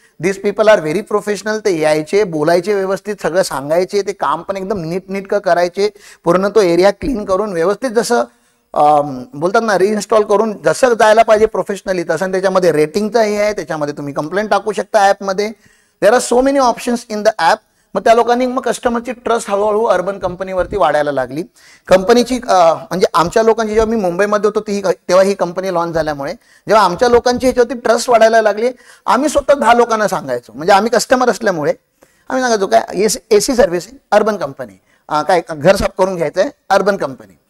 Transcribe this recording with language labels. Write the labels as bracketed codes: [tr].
[en] This people are very professional. [mr] ते यायचे, बोलायचे व्यवस्थित, सगळं सांगायचे, ते काम पण एकदम नीटनेटकं करायचे, पूर्ण तो एरिया क्लीन करून व्यवस्थित जसं बोलतात ना रिइन्स्टॉल करून जसं जायला पाहिजे प्रोफेशनली तसं. त्याच्यामध्ये रेटिंगचं हे आहे, त्याच्यामध्ये तुम्ही कंप्लेंट टाकू शकता ॲपमध्ये. [en] There are so many options in the app. [mr] मग त्या लोकांनी मग कस्टमरची ट्रस्ट हळूहळू अर्बन कंपनीवरती वाढायला लागली. कंपनीची म्हणजे आमच्या लोकांची जेव्हा मी मुंबईमध्ये होतो तेव्हा ही कंपनी लॉन्च झाल्यामुळे जेव्हा आमच्या लोकांची ह्याच्यावरती ट्रस्ट वाढायला लागली, आम्ही स्वतः 10 लोकांना सांगायचो, म्हणजे आम्ही कस्टमर असल्यामुळे आम्ही सांगायचो काय AC सर्व्हिसिंग अर्बन कंपनी, काय घर साफ करून घ्यायचं आहे अर्बन कंपनी.